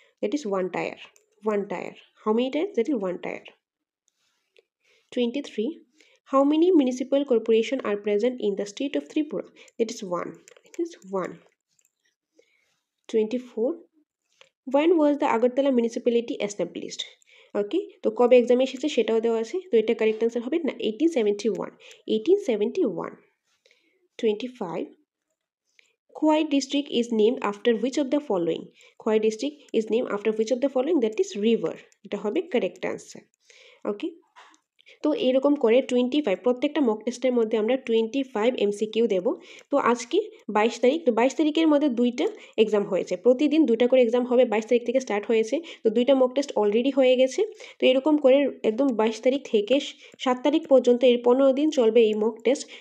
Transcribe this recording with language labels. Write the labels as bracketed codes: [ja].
[en] That is one tier. How many tiers? That is one tier. 23. How many municipal corporations are present in the state of Tripura? That is 1. 24. When was the Agartala municipality established? [bn] ওকে, তো কবে exam এসেছে সেটাও দেওয়া আছে, তো এটা correct answer হবে না 1871. [en] 25. Khwai district is named after which of the following? Khwai district is named after which of the following? That is river. [bn] এটা হবে কারেক্ট আনসার। ওকে, তো এরকম করে 25 প্রত্যেকটা মক টেস্টের মধ্যে আমরা 25 এমসিকিউ দেব। তো আজকে 22 তারিখ, তো 22 তারিখের মধ্যে দুইটা এক্সাম হয়েছে, প্রতিদিন দুইটা করে এক্সাম হবে। 22 তারিখ থেকে স্টার্ট হয়েছে, তো দুইটা মক টেস্ট অলরেডি হয়ে গেছে। তো এরকম করে একদম 22 তারিখ থেকে 7 তারিখ পর্যন্ত এর 15 দিন চলবে এই মক টেস্ট।